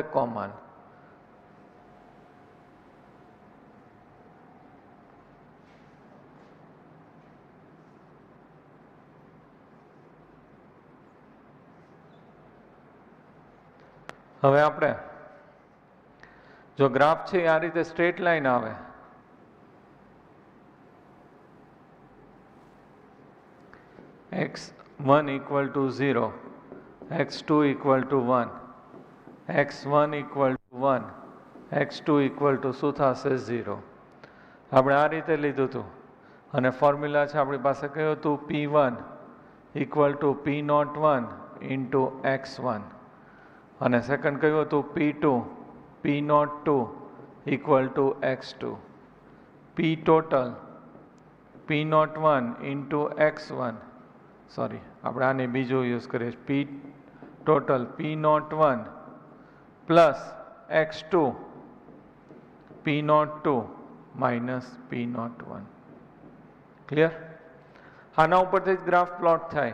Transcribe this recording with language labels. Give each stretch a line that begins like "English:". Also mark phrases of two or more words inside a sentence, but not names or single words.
Gujarati: કોમન. હવે આપણે જો ગ્રાફ છે આ રીતે
English: straight line
Gujarati: આવે,
English: x1 equal to 0, x2 equal to 1, x1 equal to 1, x2 equal to
Gujarati: શું થશે?
English: 0.
Gujarati: આપણે આ રીતે લીધું હતું અને ફોર્મ્યુલા છે આપણી પાસે કયું હતું?
English: P1 equal to P01 into x1
Gujarati: અને સેકન્ડ કયું હતું?
English: P2 P02 equal to x2. P total P01 into x1,
Gujarati: સોરી આપણે આને બીજું યુઝ કરીએ.
English: P total P01 plus x2 P02 minus P01.
Gujarati: ક્લિયર? આના ઉપરથી જ
English: graph plot
Gujarati: થાય.